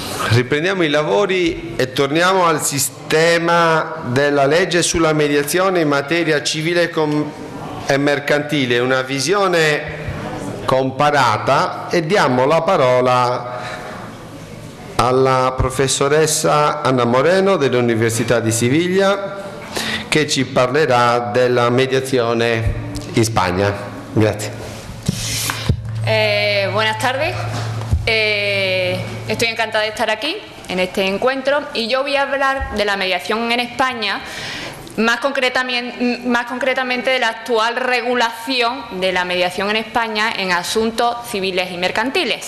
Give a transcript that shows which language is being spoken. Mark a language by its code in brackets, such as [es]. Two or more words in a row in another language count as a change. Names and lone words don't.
[it] Riprendiamo i lavori e torniamo al sistema della legge sulla mediazione in materia civile e mercantile, una visione comparata, e diamo la parola alla professoressa Ana Moreno dell'Università di Siviglia, che ci parlerà della mediazione in Spagna. Grazie. [es] Buenas tardes. Estoy encantada de estar aquí en este encuentro y yo voy a hablar de la mediación en España, más concretamente de la actual regulación de la mediación en España en asuntos civiles y mercantiles.